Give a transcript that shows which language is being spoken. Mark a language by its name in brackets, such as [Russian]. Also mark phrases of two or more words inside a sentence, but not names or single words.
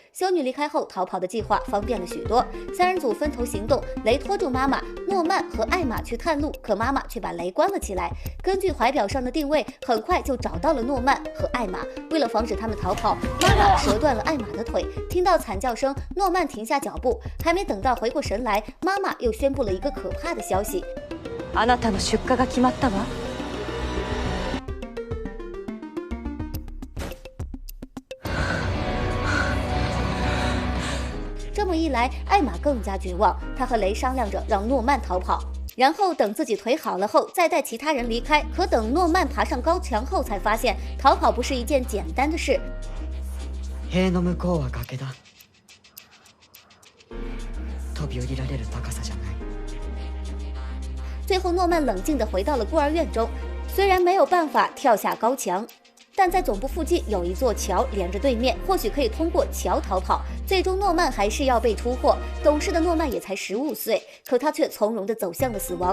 [Chinese] 修女离开后，逃跑的计划方便了许多。三人组分头行动，雷拖住妈妈，诺曼和艾玛去探路，可妈妈却把雷关了起来。根据怀表上的定位，很快就找到了诺曼和艾玛。为了防止他们逃跑，妈妈折断了艾玛的腿。听到惨叫声，诺曼停下脚步，还没等到回过神来，妈妈又宣布了一个可怕的消息： [Japanese] あなたの出荷が決まったわ。 [Chinese] 这么一来，艾玛更加绝望，她和雷商量着让诺曼逃跑，然后等自己腿好了后再带其他人离开。可等诺曼爬上高墙后，才发现逃跑不是一件简单的事。 [Japanese] 塀の向こうは崖だ。飛び降りられる高さじゃない。 [Chinese] 最后，诺曼冷静地回到了孤儿院中，虽然没有办法跳下高墙，但在总部附近有一座桥连着对面，或许可以通过桥逃跑。最终，诺曼还是要被出货。懂事的诺曼也才15岁，可他却从容地走向了死亡。